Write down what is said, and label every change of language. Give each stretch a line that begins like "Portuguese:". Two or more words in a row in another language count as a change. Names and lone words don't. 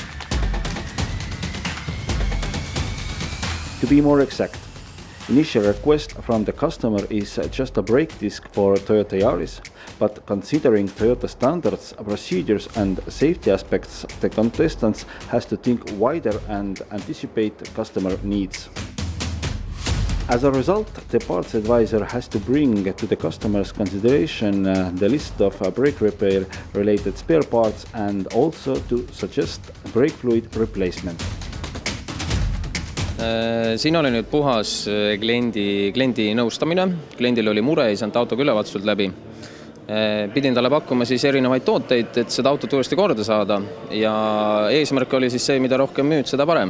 English: To be more exact, initial request from the customer is just a brake disc for Toyota Yaris, but considering Toyota standards, procedures and safety aspects, the contestants has to think wider and anticipate customer needs. As a result, the parts advisor has to bring to the customer's consideration the list of brake repair related spare parts and also to suggest brake fluid replacement.
Estonian: Siin oli nüüd puhas kliendi nõustamine. Kliendil oli mure, ei saanud autoga ülevaatused läbi. Pidin talle pakkuma siis erinevaid tooteid, et seda autot uuesti korda saada. Ja eesmärk oli siis see, mida rohkem müüd, seda parem.